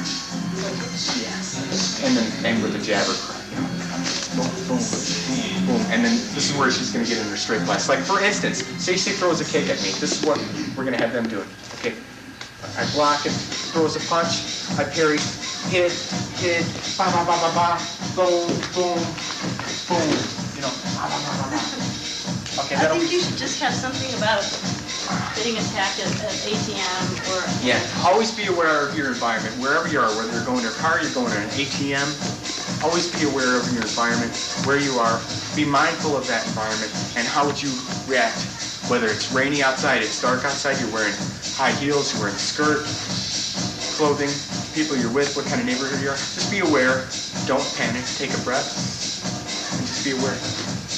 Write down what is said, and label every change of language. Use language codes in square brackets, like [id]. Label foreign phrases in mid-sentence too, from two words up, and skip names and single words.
[en] Yeah. And then end with a jabber. Boom, boom, boom, boom. And then this is where she's going to get in her straight blast. Like, for instance, say she throws a kick at me. This is what we're going to have them do it. Okay. I block it, throws a punch, I parry, hit, ba ba ba ba ba, boom, boom, boom. Ba ba ba ba ba. Okay, I think you should just have something about getting attacked at ATM or... Yeah, always be aware of your environment, wherever you are, whether you're going to a car, you're going to an ATM, always be aware of your environment, where you are, be mindful of that environment, and how would you react, whether it's rainy outside, it's dark outside, you're wearing high heels, you're wearing a skirt, clothing, people you're with, what kind of neighborhood you are, just be aware, don't panic, take a breath, and just be aware.